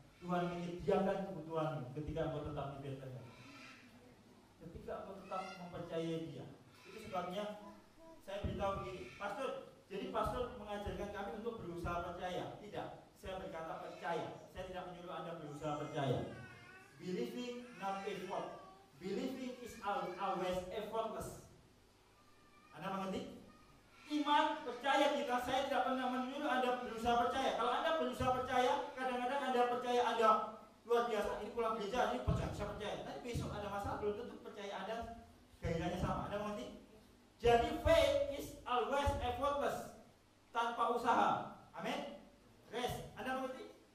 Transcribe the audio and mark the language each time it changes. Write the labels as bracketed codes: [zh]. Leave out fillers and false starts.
[id] Tuhan menyediakan kebutuhanmu ketika engkau tetap di Bethlehem. Ketika engkau tetap mempercayai Dia. Itu sebabnya saya beritahu begini, pastor. Jadi pastor mengajarkan kami untuk berusaha percaya. Tidak, saya berkata percaya. Saya tidak menyuruh Anda berusaha percaya. [en] Believing not effort. Believing is always effortless. [id] Anda mengerti? Iman, percaya kita, saya tidak pernah menyuruh Anda berusaha percaya. Kalau Anda berusaha percaya, kadang-kadang Anda percaya Anda luar biasa. Ini pulang gereja, ini percaya, saya percaya. Nanti besok ada masalah, belum tentu percaya Anda gairahnya sama. Anda mengerti? Jadi [en] faith is always effortless, [id] tanpa usaha. Amin. Rest. Anda mengerti?